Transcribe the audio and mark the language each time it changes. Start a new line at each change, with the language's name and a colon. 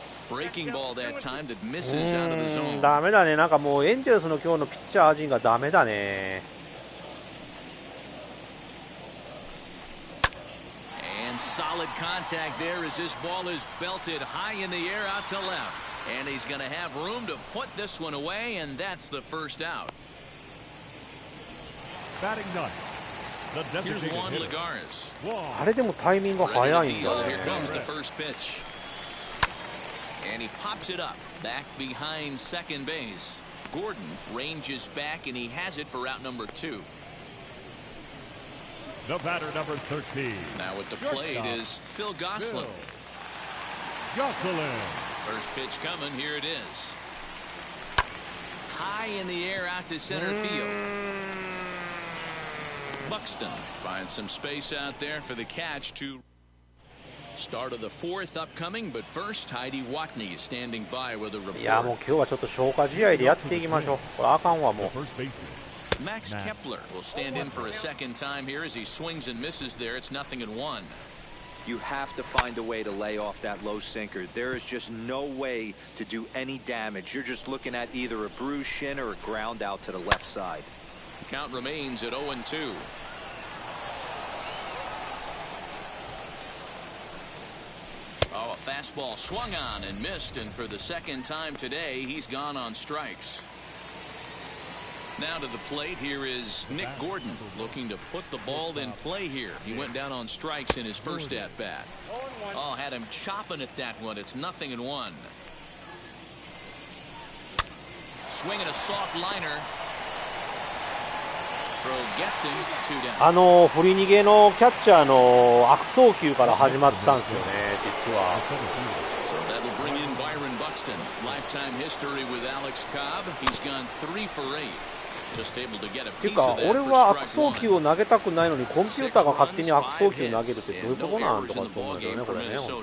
English: Breaking ball that time that misses out of the zone.
Japanese: ダメだね。なんかもうエンジェルスの今日のピッチャー陣がダメだね。
English: Solid contact there as this ball is belted high in the air out to left. And he's going to have room to put this one away, and that's the first out. Batting ninth. Here's Juan Lagares.
Japanese: あれでもタイミング早いんだね。
English: Here comes the first pitch. And he pops it up back behind second base. Gordon ranges back, and he has it for out number 2. The batter, number 13. Now at the plate is Phil Gosselin. Gosselin. First pitch coming. Here it is. High in the air out to center field. Buxton finds some space out there for the catch to start of the 4th upcoming, but first Heidi Watney standing by with a report.
Japanese: いやもう今日はちょっと消化試合でやっていきましょう。これあかんわもう。
English: Max Kepler will stand in for a second time here as he swings and misses there. It's 0-1. You have to find a way to lay off that low sinker. There is just no way to do any damage. You're just looking at either a bruised shin or a ground out to the left side. The count remains at 0-2. Oh, a fastball swung on and missed, and for the second time today, he's gone on strikes. Now to the plate, here is Nick Gordon looking to put the ball in play here. He went down on strikes in his first at-bat. Oh, had him chopping at that one. It's 0-1. Swinging a soft liner. Throw gets him 2 down.
Japanese: 振り逃げのキャッチャーの悪送球から始まったんですよね、実は。
English: So that'll bring in Byron Buxton. Lifetime history with Alex Cobb. He's gone 3 for 8. Just able to get a piece of that
Japanese: 俺は悪送球を投げたくないのにコンピューターが勝手に悪送球投げるってどういうことなんとかって思うんだよね、これね。